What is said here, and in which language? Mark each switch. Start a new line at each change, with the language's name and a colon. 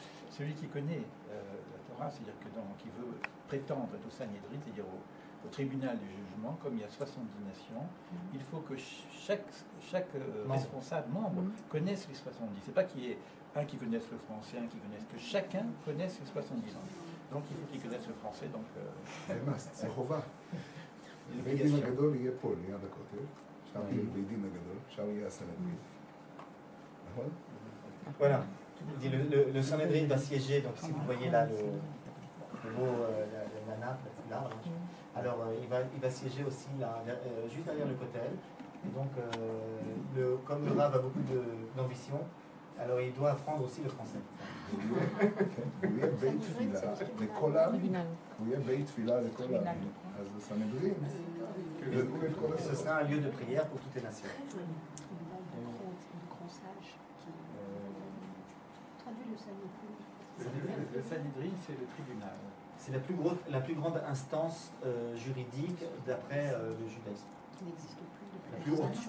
French: Celui qui connaît la Torah, c'est-à-dire qui veut prétendre au Sanhédrin, c'est-à-dire au tribunal du jugement, comme il y a 70 nations, il faut que chaque responsable, membre, connaisse les 70. C'est pas qu'il y ait un qui connaisse le français, un qui connaisse, que chacun connaisse les 70 langues. Donc il faut qu'il connaisse le français. Donc,
Hebrew: זה חובה. בית דין הגדול יהיה פה, ליד הכותל, שם יהיה בית דין הגדול, שם יהיה הסנהדרין. נכון?
French: Voilà. Il dit le Sanhédrin va siéger, donc si vous voyez là la nappe, là, alors il va siéger aussi là, juste derrière le Kotel. Et donc, comme le Rav a beaucoup d'ambition, alors il doit apprendre aussi le français.
Hebrew: הוא יהיה בית תפילה לכל העמים. הוא יהיה בית תפילה לכל העמים. אז הסנהדרין ידעו את כל
French: Ce sera un lieu de prière pour toutes les nations. le Sanhédrin, c'est le tribunal. C'est la plus grande instance juridique d'après le judaïsme.